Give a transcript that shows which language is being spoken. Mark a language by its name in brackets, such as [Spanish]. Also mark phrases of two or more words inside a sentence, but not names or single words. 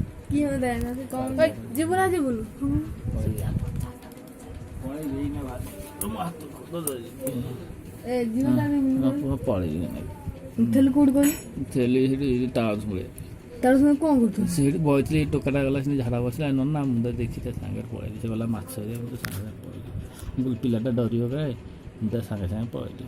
[Odia] কি হবে দেয় না তুই কম জীবন আছে বলু ଏ ଜୀବନଟା ପଳେଇବି ଥେଲି କୋଉଠି କହିଲୁ ଥିଲି ସେଠି ତାଳ ଶୁଳେ ତାର ସଙ୍ଗେ କ'ଣ କରୁଥିଲୁ? ସେଇଠି ବଇଥିଲି ଟୋକାଟା ଗଲା ସେଠି ଝାଡ଼ା ବସିଲା ନା ମୁଁ ତ ଦେଖି ତା ସାଙ୍ଗରେ ପଳେଇଲି ସେ ଗଲା ମାଛ ମୁଁ ତ ସାଙ୍ଗେ ସାଙ୍ଗେ ପଳେଇଲି ମୁଁ କହିଲି ପିଲାଟା ଡରିବ କାଳେ ମୁଁ ତା ସାଙ୍ଗେ ସାଙ୍ଗେ ପଳେଇଲି